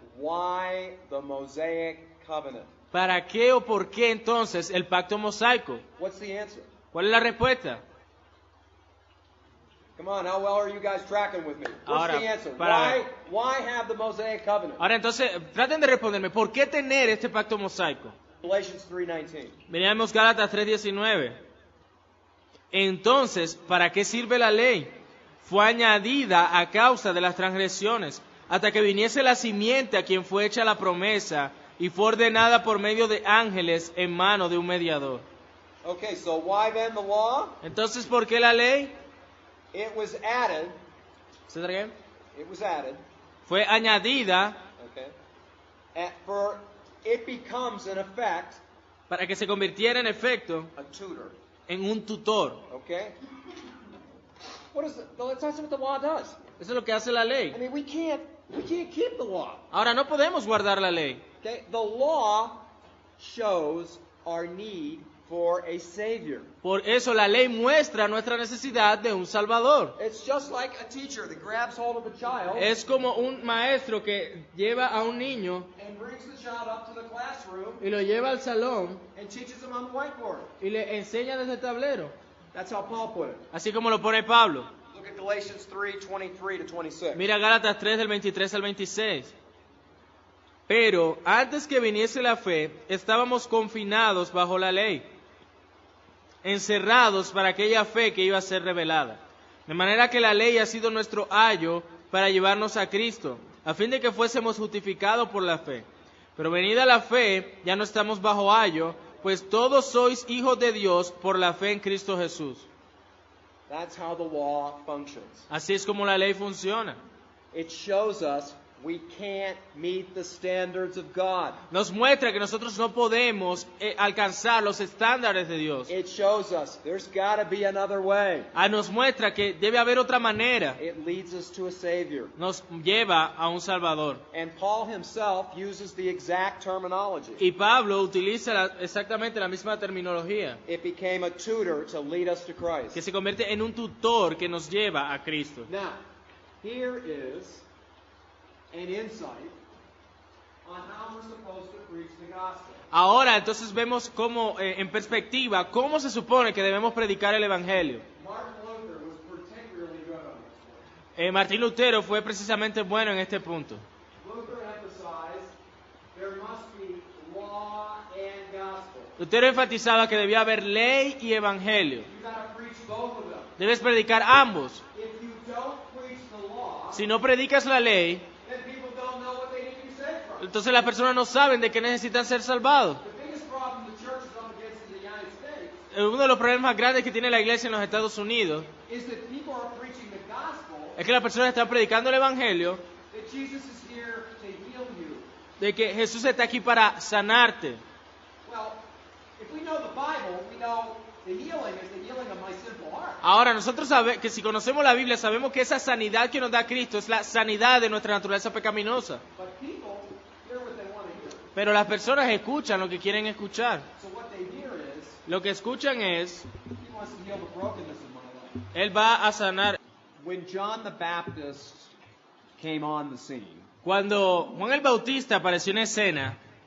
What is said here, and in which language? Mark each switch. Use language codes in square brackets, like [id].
[en] why the Mosaic covenant? [es] ¿para qué o por qué entonces el pacto mosaico? [en] What's the answer? [es] ¿Cuál es la respuesta? [en] Come on, how well are you guys tracking with me? What's [es] Ahora, [en] the answer? [es] para- [en] Why have the Mosaic covenant? [es] Ahora entonces, traten de responderme, ¿por qué tener este pacto mosaico? [en] Galatians 3:19. [es] Veamos Gálatas 3:19. Entonces, ¿para qué sirve la ley? Fue añadida a causa de las transgresiones, hasta que viniese la simiente a quien fue hecha la promesa, y fue ordenada por medio de ángeles en mano de un mediador. [en] Okay, so why then the law? [es] Entonces, ¿por qué la ley? [en] It was added. [es] ¿Se trae? [en] It was added. [es] Fue añadida [en] Okay. For it becomes in effect [es] para que se convirtiera en efecto [en] a tutor. [es] en un tutor. [en] Okay. That's what the law does. [es] Eso es lo que hace la ley. [en] I mean, we can't keep the law. [es] Ahora, no podemos guardar la ley. [en] Okay. The law shows our need for a savior. [es] Por eso la ley muestra nuestra necesidad de un Salvador. [en] It's just like a teacher that grabs hold of a child [es] Es como un maestro que lleva a un niño [en] and brings the child up to the classroom [es] y lo lleva al salón [en] and teaches him on the whiteboard. [es] y le enseña desde el tablero. [en] That's how Paul put it. [es] Así como lo pone Pablo. [en] Look at Galatians 3:23 to 26. [es] Mira Gálatas 3 del 23 al 26. Pero antes que viniese la fe, estábamos confinados bajo la ley, encerrados para aquella fe que iba a ser revelada. De manera que la ley ha sido nuestro ayo para llevarnos a Cristo, a fin de que fuésemos justificados por la fe. Pero venida la fe, ya no estamos bajo ayo, pues todos sois hijos de Dios por la fe en Cristo Jesús. [en] That's how the law functions. [es] Así es como la ley funciona. [en] It shows us we can't meet the standards of God. [es] Nos muestra que nosotros no podemos alcanzar los estándares de Dios. [en] It shows us there's got to be another way. [es] Nos muestra que debe haber otra manera. [en] It leads us to a Savior. [es] Nos lleva a un Salvador. [en] And Paul himself uses the exact terminology. [es] Y Pablo utiliza exactamente la misma terminología. [en] It became a tutor to lead us to Christ. [es] Que se convierte en un tutor que nos lleva a Cristo. [en] Now, here is an insight on how we're supposed to preach the gospel. [es] Ahora entonces vemos cómo, en perspectiva, cómo se supone que debemos predicar el Evangelio. [en] Martin Luther was particularly good on this point. [es] Martín Lutero fue precisamente bueno en este punto. [en] Luther emphasized there must be law and gospel. [es] Lutero enfatizaba que debía haber ley y evangelio. [en] You got to preach both of them. [es] Debes predicar ambos. [en] If you don't preach the law, [es] Si no predicas la ley, [en] then people don't know what they need to be saved from. [es] entonces las personas no saben de qué necesitan ser salvados. [en] The biggest problem the church is up against in the United States [es] Uno de los problemas más grandes que tiene la iglesia en los Estados Unidos [en] is that people are preaching the gospel, [es] es que las personas están predicando el evangelio [en] that Jesus is here to heal you. [es] de que Jesús está aquí para sanarte. [en] Well, if we know the Bible, we know the healing is the healing of my sinful heart. [es] Ahora, nosotros sabemos que si conocemos la Biblia, sabemos que esa sanidad que nos da Cristo es la sanidad de nuestra naturaleza pecaminosa. [en] But people hear what they want to hear. [es] Pero las personas escuchan lo que quieren escuchar. [en] So what they hear is, [es] Lo que escuchan es, [en] he wants to heal the brokenness of my life. [es] Él va a sanar. [en] When John the Baptist came on the scene, [es] Cuando Juan el Bautista apareció en escena,